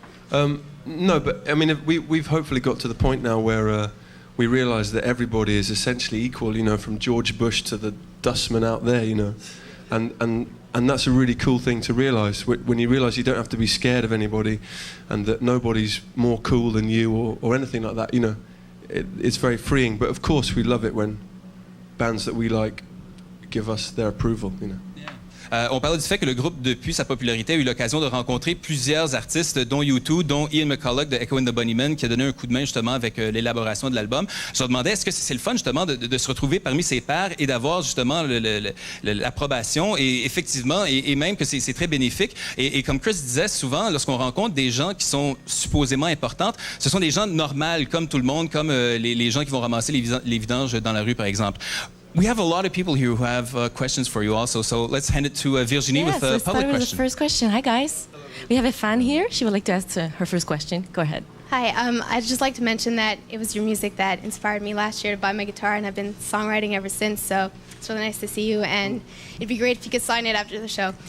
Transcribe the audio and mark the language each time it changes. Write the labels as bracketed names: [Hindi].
[English] No, but, I mean, we've hopefully got to the point now where we realise that everybody is essentially equal, from George Bush to the dustman out there, and that's a really cool thing to realise, when you realise you don't have to be scared of anybody and that nobody's more cool than you or anything like that, it's very freeing. But of course we love it when bands that we like give us their approval, [French] On parlait du fait que le groupe, depuis sa popularité, a eu l'occasion de rencontrer plusieurs artistes, dont U2, dont Ian McCulloch de Echo and the Bunnymen, qui a donné un coup de main justement avec l'élaboration de l'album. Je leur demandais, est-ce que c'est le fun justement de se retrouver parmi ses pairs et d'avoir justement l'approbation, et effectivement, et même que c'est très bénéfique. Et comme Chris disait, souvent, lorsqu'on rencontre des gens qui sont supposément importantes, ce sont des gens normaux, comme tout le monde, comme les gens qui vont ramasser les vidanges dans la rue, par exemple. [English] We have a lot of people here who have questions for you also, so let's hand it to Virginie with a public question. With the first question. Hi, guys. We have a fan here. She would like to ask her first question. Go ahead. Hi, I'd just like to mention that it was your music that inspired me last year to buy my guitar, and I've been songwriting ever since, so it's really nice to see you, and it'd be great if you could sign it after the show.